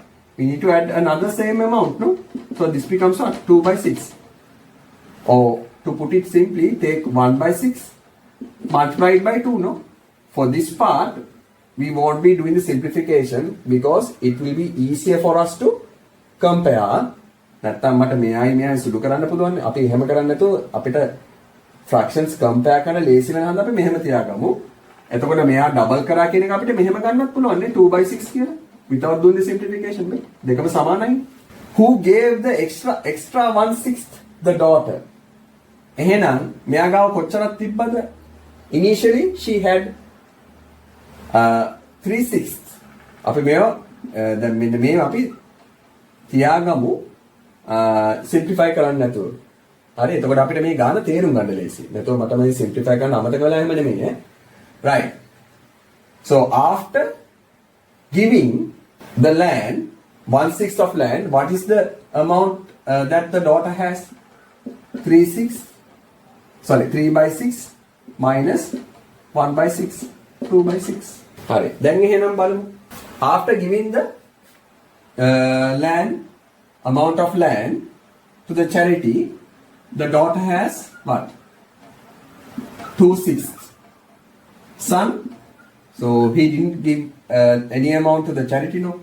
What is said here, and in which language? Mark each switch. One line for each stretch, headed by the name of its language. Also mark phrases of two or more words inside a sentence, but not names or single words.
English: We need to add another same amount, no? So, this becomes what? 2 by 6. Or to put it simply, take 1 by 6, multiply it by 2, no? For this part, we won't be doing the simplification because it will be easier for us to compare.
Sinhala: නැත්තම් මට මෙයයි සුළු කරන්න පුළුවන්. අපි එහෙම කරන්නේ නැතුව අපිට
English: fractions compare
Sinhala: කරන්න ලේසි වෙන හන්ද අපි මෙහෙම තියාගමු. එතකොට මෙයා double කරා කියන එක අපිට මෙහෙම ගන්නත් පුළුවන් නේ 2 by 6 කියලා.
English: Without doing the simplification
Sinhala: නේ. දෙකම සමානයි.
English: Who gave the extra 1/6 the daughter?
Sinhala: එහෙනම් මෙයා ගාව කොච්චරක් තිබ්බද?
English: Initially she had 3/6.
Sinhala: අපි මේවා දැන් මෙන්න මේ අපි තියාගමු simplify කරන්න නැතුව. හරි එතකොට අපිට මේ ගාන තේරුම් ගන්න ලේසි. නැතුව මට මේ simplify කරන්න අමතක වෙලා එහෙම නෙමෙයි ඈ.
English: Right. So after giving the land 1/6 of land, what is the amount that the daughter has? 3 by 6 minus 1 by 6, 2 by 6.
Sinhala: හරි. දැන් එහෙනම් බලමු.
English: After giving the land, amount of land to the charity, the daughter has what? 2/6. Son, so he didn't give any amount to the charity, no?